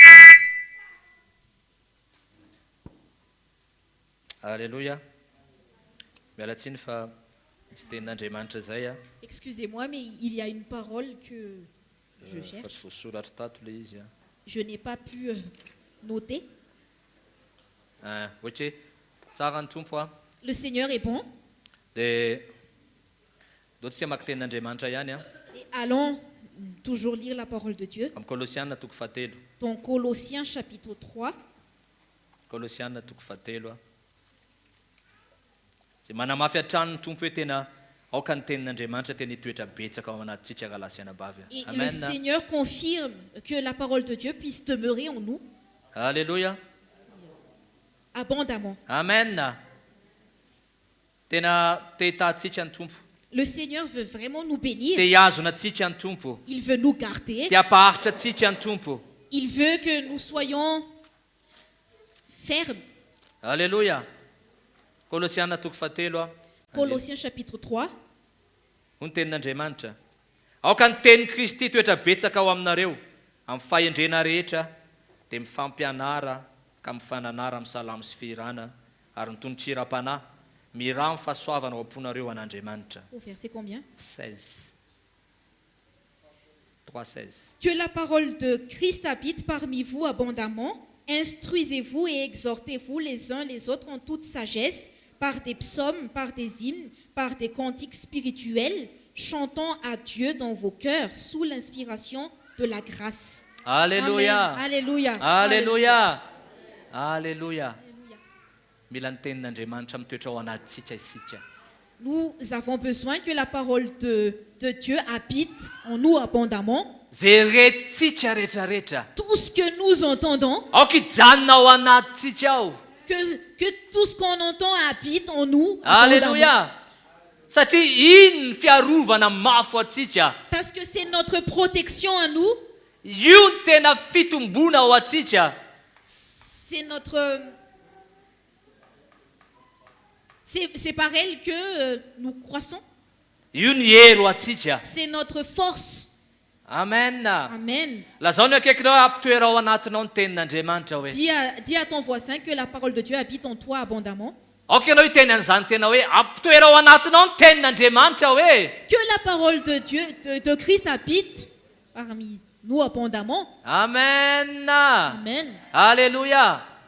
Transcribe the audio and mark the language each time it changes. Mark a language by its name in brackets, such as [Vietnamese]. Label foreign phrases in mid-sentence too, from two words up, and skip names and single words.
[French] Alléluia. [Malagasy] Miala tsiny fa tsy tenin'Andriamanitra zay a. [French] Excusez-moi, mais il y a une parole que je [Malagasy] Fa [French] cherche. [Malagasy] tsy voasoratra tato le izy a. [French] Je n'ai pas pu noter. [Malagasy] Ohatra hoe tsara ny tompo a. [French] Le Seigneur est bon. [Malagasy] Dia loatsika maka tenin'Andriamanitra ihany a. [French] Et allons toujours lire la parole de Dieu. [Malagasy] Amin'ny Kolosiana toko fahatelo. [French] Dans Colossiens chapitre 3, [Malagasy] Kolosiana toko fahatelo a. Zay manamafy hatrano ny tompo hoe tena aoka ny tenin'andriamanitra tena hitoetra betsaka ao anatintsika galasiana bavy. [French] Et le Amen. Seigneur confirme que la parole de Dieu puisse demeurer en nous Alléluia. abondamment. Amen. [Malagasy] Tena te hitantsika ny tompo. [French] Le Seigneur veut vraiment nous bénir. [Malagasy] Te hiazona antsika ny tompo. [French] Il veut nous garder. [Malagasy] Te hampaharitra antsika ny tompo. [French] Il veut que nous soyons fermes. Alléluia. [Malagasy] Kolosiana toko fahatelo a. [French] Colossiens chapitre 3. [Malagasy] Ho ny tenin'andriamanitra. Aoka ny tenin'i Kristy toetra betsaka ao aminareo amin'ny fahendrena rehetra dia mifampianara ka mifananara amin'ny salamo sy fihirana ary ny tonontsiram-panahy miraha amin'ny fahasoavana ao am-ponareo an'Andriamanitra. [French] Au verset combien? 16. 3:16. Que la parole de Christ habite parmi vous abondamment. Instruisez-vous et exhortez-vous les uns les autres en toute sagesse, par des psaumes, par des hymnes, par des cantiques spirituels, chantant à Dieu dans vos cœurs sous l'inspiration de la grâce. Alléluia. Amen. Alléluia. Alléluia. Alléluia. [Malagasy] Mila ny tenin'Andriamanitra mitoetra ao anatintsika isika. [French] Nous avons besoin que la parole de Dieu habite en nous abondamment. [Malagasy] Zay retintsika rehetrarehetra. [French] Tout ce que nous entendons, [Malagasy] Aoka hijanona ao anatintsika ao. [French] que tout ce qu'on entend habite en nous abondamment. Alléluia. [Malagasy] Satria iny ny fiarovana mafo atsika. [French] Parce que c'est notre protection à nous. [Malagasy] Io ny tena fitombona ao atsika. [French] C'est notre... C'est par elle que nous croissons. [Malagasy] Io ny hero atsika. [French] C'est notre force. Amen. Amen. [Malagasy] Lazao ny akaikinao ampitoera ao anatinao ny tenin'Andriamanitra hoe. [French] Dis à ton voisin que la parole de Dieu habite en toi abondamment. [Malagasy] Aoka ianao hiteny an'izany tena hoe ampitoera ao anatinao ny tenin'Andriamanitra hoe. [French] Que la parole de Dieu, de Christ habite parmi nous abondamment. Amen. Amen. Alléluia.